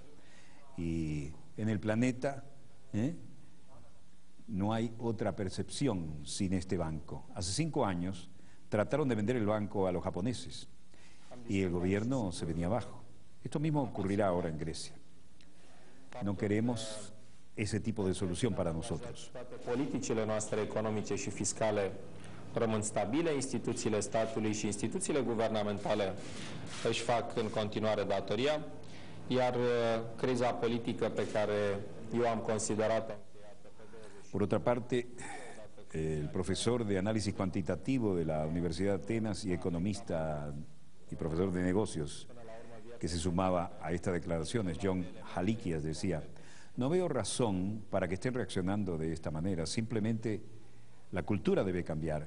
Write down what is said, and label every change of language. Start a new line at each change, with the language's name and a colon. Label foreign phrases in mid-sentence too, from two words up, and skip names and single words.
Spanish: Y en el planeta no hay otra percepción sin este banco. Hace 5 años trataron de vender el banco a los japoneses y el gobierno se venía abajo. Esto mismo ocurrirá ahora en Grecia. No queremos ese tipo de solución para nosotros.
Romanian: Politicile noastre economice și fiscale rămân stabile, instituțiile statului și instituțiile guvernamentale își fac în continuare datoria, iar criza politică pe care eu am considerat-o.
Spanish: Por otra parte, el profesor de análisis cuantitativo de la Universidad de Atenas y economista y profesor de negocios que se sumaba a estas declaraciones, John Halikias, decía, no veo razón para que estén reaccionando de esta manera, simplemente la cultura debe cambiar.